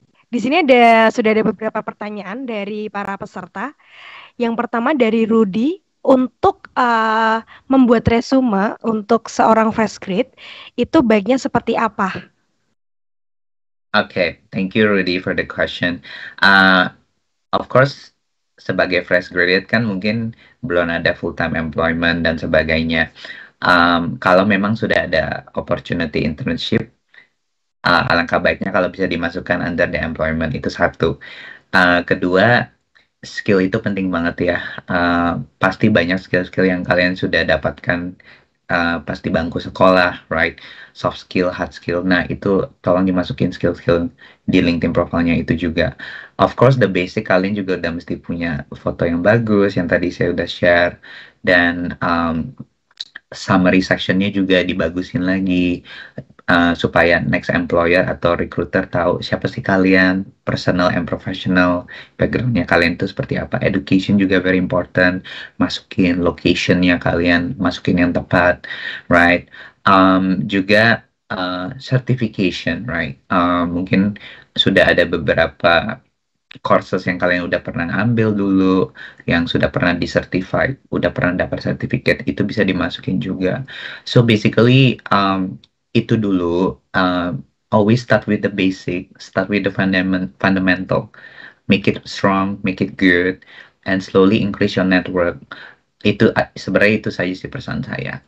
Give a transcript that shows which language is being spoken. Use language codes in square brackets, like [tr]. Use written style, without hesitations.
[id] Di sini sudah ada beberapa pertanyaan dari para peserta. Yang pertama dari Rudy, untuk membuat resume untuk seorang fresh grade itu baiknya seperti apa? [en] Okay, thank you Rudy for the question. Of course, [id] sebagai fresh graduate kan mungkin belum ada full-time employment dan sebagainya. Kalau memang sudah ada opportunity internship, alangkah baiknya kalau bisa dimasukkan [en] under the employment, [id] itu satu. Kedua, skill itu penting banget ya. Pasti banyak skill-skill yang kalian sudah dapatkan pas di bangku sekolah, right? Soft skill, hard skill. Nah, itu tolong dimasukin skill-skill di LinkedIn profilnya itu juga. [en] Of course, the basic [id] kalian juga udah mesti punya foto yang bagus, yang tadi saya udah share. Dan summary sectionnya juga dibagusin lagi. Supaya next employer atau recruiter tahu siapa sih kalian, [en] personal and professional, [id] backgroundnya kalian itu seperti apa. Education juga [en] very important, [id] masukin locationnya kalian, masukin yang tepat, right? Juga certification, right? Mungkin sudah ada beberapa courses yang kalian udah pernah ambil dulu, yang sudah pernah di-certified, udah pernah dapat sertifikat, itu bisa dimasukin juga. [en] So basically, [id] itu dulu, [en] always start with the basic, start with the fundamental, make it strong, make it good, and slowly increase your network. [id] Itu sebenarnya itu saja sih pesan saya.